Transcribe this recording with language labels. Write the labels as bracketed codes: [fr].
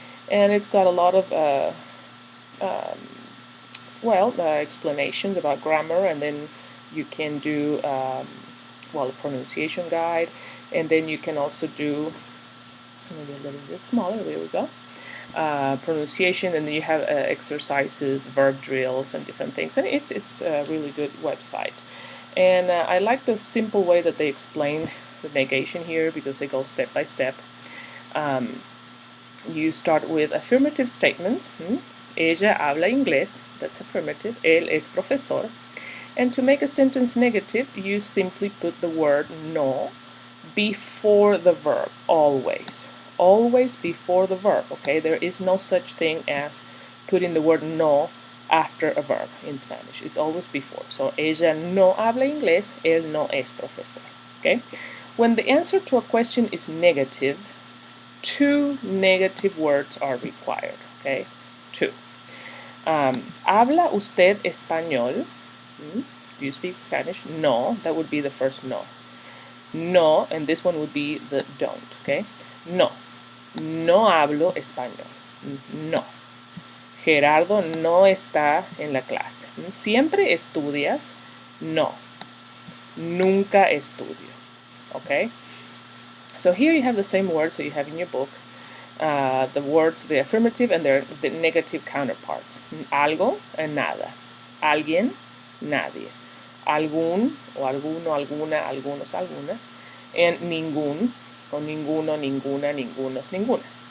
[en] And it's got a lot of explanations about grammar, and then you can do a pronunciation guide, and then you can also do maybe a little bit smaller, there we go, pronunciation, and then you have exercises, verb drills, and different things, and it's a really good website. And I like the simple way that they explain the negation here, because they go step by step. You start with affirmative statements. [es] Ella habla inglés, [en] that's affirmative. [es] Él es profesor. [en] And to make a sentence negative, you simply put the word no before the verb, always. Always before the verb, okay? There is no such thing as putting the word no after a verb in Spanish. It's always before. [es] So, ella no habla inglés, él no es profesor, okay? [en] When the answer to a question is negative, 2 negative words are required, okay? 2. [es] ¿Habla usted español? [en] Do you speak Spanish? No, that would be the first no. No, and this one would be the don't, okay? [es] No, no hablo español. No. Gerardo no está en la clase. ¿Siempre estudias? No. Nunca estudio, okay? [en] So here you have the same words that you have in your book. The words, the affirmative and the negative counterparts. [es] Algo and nada. Alguien, nadie. Algún o alguno, alguna, algunos, algunas. And ningún o ninguno, ninguna, ningunos, ningunas.